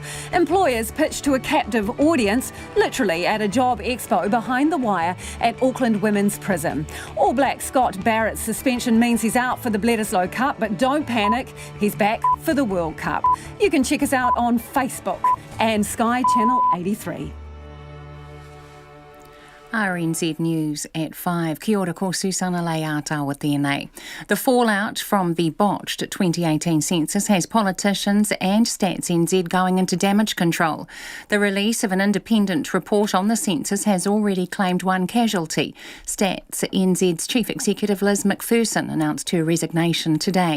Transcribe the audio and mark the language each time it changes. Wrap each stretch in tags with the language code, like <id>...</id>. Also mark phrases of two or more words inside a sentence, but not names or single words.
<en>Employers pitched to a captive audience, literally at a job expo behind the wire at Auckland Women's Prison. All Black Scott Barrett's suspension means he's out for the Bledisloe Cup, but don't panic, he's back for the World Cup. You can check us out on Facebook and Sky Channel 83. RNZ News at 5.</en> <mi>Kia ora, ko Susana Leata with DNA.</mi> <en>The fallout from the botched 2018 census has politicians and Stats NZ going into damage control. The release of an independent report on the census has already claimed one casualty. Stats NZ's Chief Executive Liz McPherson announced her resignation today.</en>